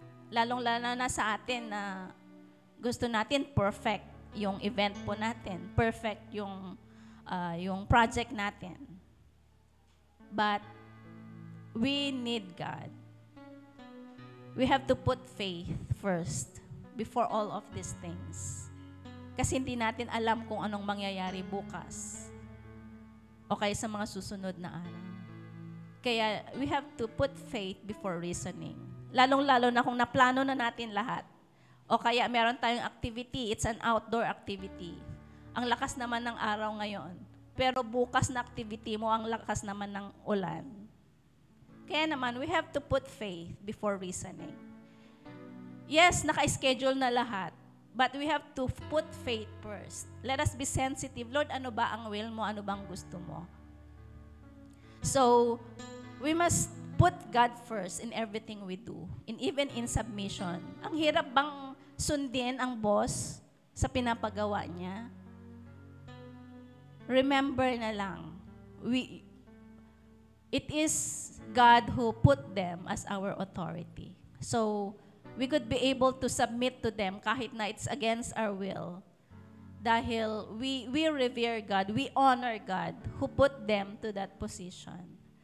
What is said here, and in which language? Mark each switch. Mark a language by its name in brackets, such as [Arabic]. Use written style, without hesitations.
[Filipino] Lalong-lalo na sa atin na gusto natin perfect yung event po natin. Perfect yung project natin. [English] But we need God. We have to put faith first before all of these things. [Filipino] Kasi hindi natin alam kung anong mangyayari bukas o kaya sa mga susunod na araw. Kaya [English] we have to put faith before reasoning. [Filipino] Lalong-lalo na kung naplano na natin lahat. O kaya meron tayong activity, [English] it's an outdoor activity. [Filipino] Ang lakas naman ng araw ngayon. Pero bukas na activity mo, ang lakas naman ng ulan. Kaya naman, [English] we have to put faith before reasoning. [Filipino] Yes, naka-schedule na lahat. [English] But we have to put faith first. Let us be sensitive. Lord, [Filipino] ano ba ang will mo? Ano bang gusto mo? [English] So, we must put God first in everything we do. Even in submission. [Filipino] Ang hirap bang sundin ang boss sa pinapagawa niya? [English] Remember na lang, it is God who put them as our authority. So, we could be able to submit to them [Filipino] kahit na [English] it's against our will. Dahil we revere God, we honor God who put them to that position.